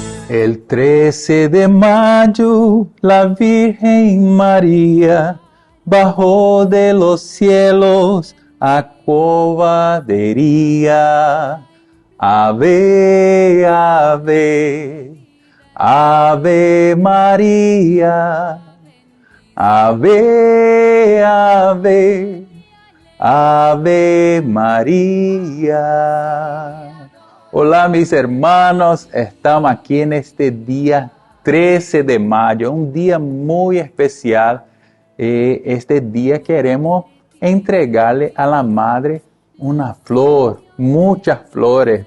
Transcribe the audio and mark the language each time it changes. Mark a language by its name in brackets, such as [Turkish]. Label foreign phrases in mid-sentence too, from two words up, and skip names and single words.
[Spanish] El 13 de mayo, la Virgen María bajó de los cielos a Covadería. Ave, ave, ave María. Ave, ave, ave María. Hola mis hermanos, estamos aquí en este día 13 de mayo, un día muy especial. Este día queremos entregarle a la Madre una flor, muchas flores.